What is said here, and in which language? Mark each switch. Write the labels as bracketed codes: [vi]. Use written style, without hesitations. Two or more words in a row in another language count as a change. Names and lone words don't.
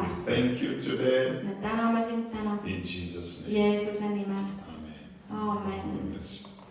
[et] väärt. [en] thank you today [et] Me täname sind täna [en] in Jesus' name. [et] Jeesuse nimel. [en] Amen. [et] Aamen. [en] God bless you.